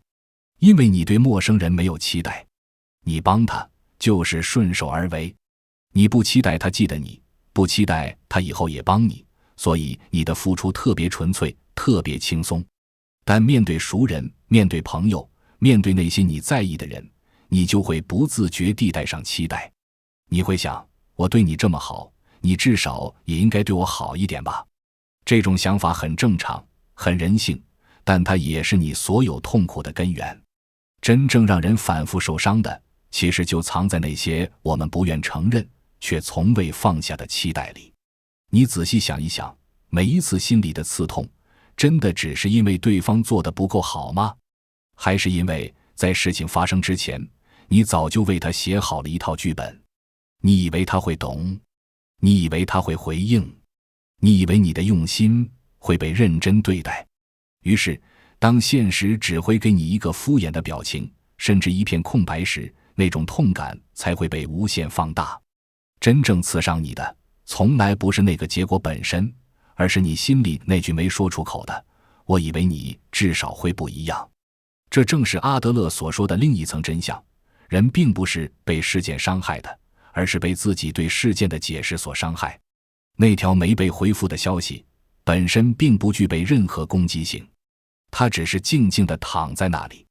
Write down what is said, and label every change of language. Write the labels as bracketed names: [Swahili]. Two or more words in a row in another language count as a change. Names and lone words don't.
[Chinese] 因為你对陌生人沒有期待，你幫他就是順手而為，你不期待他記得你，不期待他以後也幫你，所以你的付出特別純粹，特別輕鬆。但面對熟人，面對朋友，面對那些你在意的人，你就會不自覺地帶上期待。你會想，我對你這麼好，你至少也應該對我好一點吧。這種想法很正常，很人性，但它也是你所有痛苦的根源。真正讓人反覆受傷的，其實就藏在那些我們不願承認，卻從未放下的期待裡。你仔細想一想，每一次心裡的刺痛，真的只是因為對方做得不夠好嗎？還是因為在事情發生之前， 你早就為他寫好了一套劇本。你以為他會懂，你以為他會回應，你以為你的用心會被認真對待。於是當現實只會給你一個敷衍的表情，甚至一片空白時，那種痛感才會被無限放大。真正刺傷你的從來不是那個結果本身，而是你心裡那句沒說出口的我以為你至少會不一樣。這正是阿德勒所說的另一層真相，人並不是被事件傷害的，而是被自己对事件的解釋所傷害。那條沒被回復的消息本身並不具備任何攻擊性，它只是靜靜地躺在那裡。